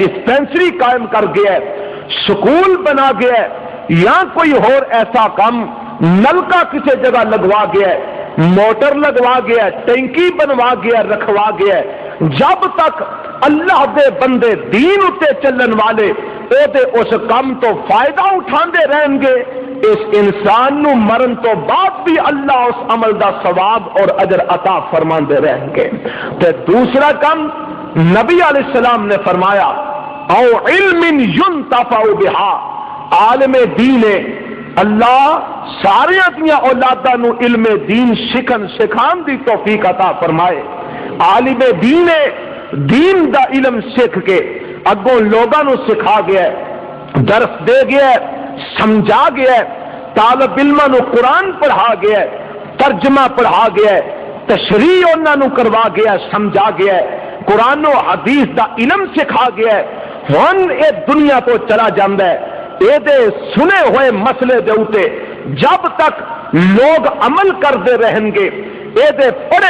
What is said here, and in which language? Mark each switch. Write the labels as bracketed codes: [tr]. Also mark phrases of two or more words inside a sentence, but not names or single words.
[pa] ڈسپینسری قائم کر گیا ہے، سکول بنا گیا ہے، یا کوئی اور ایسا کام، نلکا کسی جگہ لگوا گیا ہے، موٹر لگوا گیا ہے، ٹینکی بنوا گیا، رکھوا گیا ہے، جب تک اللہ دے بندے دین اتے چلن والے او دے اس کام تو فائدہ اٹھاندے رہیں گے، اس انسان نو مرن تو بعد بھی اللہ اس عمل دا ثواب اور اجر عطا فرماندے رہیں گے۔ تے دوسرا کام نبی علیہ السلام نے فرمایا او [ar] علم ينتفع بها، [pa] عالم دین ہے اللہ سارے دیا اولاداں نو علم دین سکھان دی توفیق عطا فرمائے۔ عالم دین دا علم سکھ کے اگوں لوگاں نو سکھا گیا ہے، درس دے گیا ہے، سمجھا گیا ہے، طالب علماں نو قرآن پڑھا گیا ہے، ترجمہ پڑھا گیا ہے، تشریح انہاں نو کروا گیا ہے، سمجھا گیا ہے، قرآن و حدیث دا علم سکھا گیا ہے۔ ہن اے دنیا تو چلا جاندا ہے، اے دے سنے ہوئے مسئلے دے اوتے جب تک لوگ عمل کرتے رہیں گے، اے دے پڑھے